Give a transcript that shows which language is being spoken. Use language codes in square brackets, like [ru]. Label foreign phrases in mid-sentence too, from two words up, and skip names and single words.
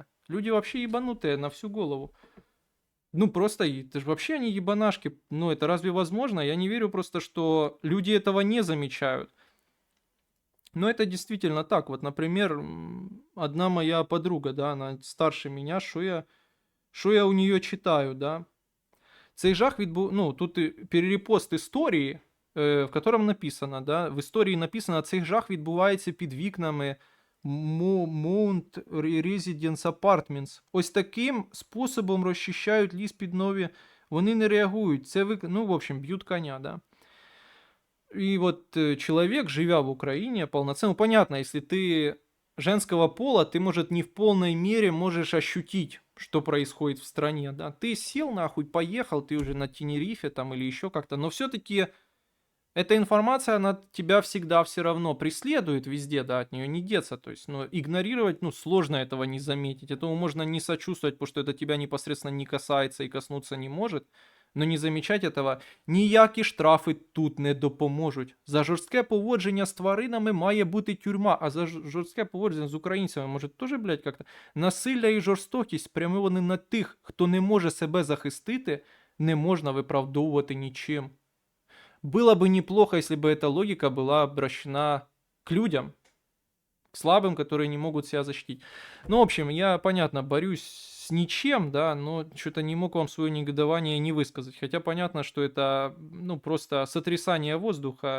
[ru] Люди вообще ебанутые на всю голову. Ну просто, это же вообще они ебанашки. Ну это разве возможно? Я не верю просто, что люди этого не замечают. Но это действительно так. Вот, например, одна моя подруга, да, она старше меня, [uk] що я [ru] у нее читаю, да. [uk] Цей жах ну, тут і перерепост історії, [ru] в котором [uk] написано, да, в історії написано, цей жах відбувається під вікнами Mount Residence Apartments. Ось таким способом розчищають ліс під нові, вони не реагують, це ну, [ru] в общем, [uk] б'ють коня, [ru] да. И вот человек, живя в Украине, полноценно, понятно, если ты женского пола, ты, может, не в полной мере можешь ощутить, что происходит в стране, да. Ты сел нахуй, поехал, ты уже на Тенерифе там или еще как-то, но все-таки эта информация, она тебя всегда все равно преследует везде, да, от нее не деться, то есть, ну, игнорировать, ну, сложно этого не заметить, этому можно не сочувствовать, потому что это тебя непосредственно не касается и коснуться не может, Но [uk] не замічать [ru] этого [uk] ніякі штрафи тут не допоможуть. За жорстке поводження з тваринами має бути тюрма, а за жорстке поводження з українцями може теж, блядь, як-то. Насилля і жорстокість спрямовані на тих, хто не може себе захистити, не можна виправдовувати нічим. [ru] Было бы неплохо, если бы эта логика была обращена к людям, к слабым, которые не могут себя защитить. Ну, в общем, я, понятно, борюсь с ничем, да, но что-то не мог вам свое негодование не высказать. Хотя понятно, что это, ну, просто сотрясание воздуха.